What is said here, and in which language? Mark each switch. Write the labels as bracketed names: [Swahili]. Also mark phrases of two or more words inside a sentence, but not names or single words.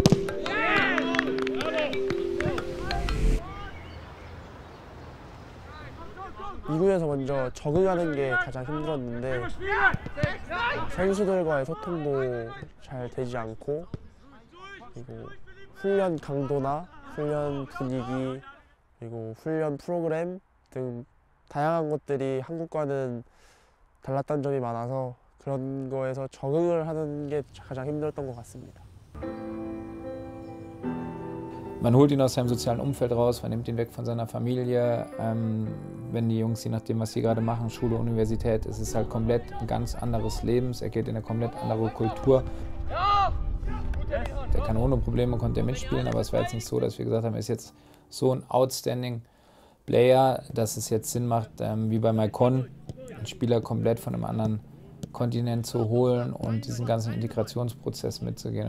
[Korean] 2군에서 먼저 적응하는 게 가장 힘들었는데 선수들과의 소통도 잘 되지 않고 그리고 훈련 강도나 훈련 분위기 그리고 훈련 프로그램 등 다양한 것들이 한국과는 달랐던 점이 많아서 그런 거에서 적응을 하는 게 가장 힘들었던 것 같습니다. [German] Man holt ihn aus seinem sozialen Umfeld raus, man nimmt ihn weg von seiner Familie. Wenn die Jungs, je nachdem, was sie gerade machen, Schule, Universität, es ist halt komplett ein ganz anderes Leben. Er geht in eine komplett andere Kultur. Der kann ohne Probleme, konnte er mitspielen, aber es war jetzt nicht so, dass wir gesagt haben, er ist jetzt so ein [English] outstanding Player, [German] dass es jetzt Sinn macht, wie bei Maicon, einen Spieler komplett von einem anderen Kontinent zu holen und diesen ganzen Integrationsprozess mitzugehen.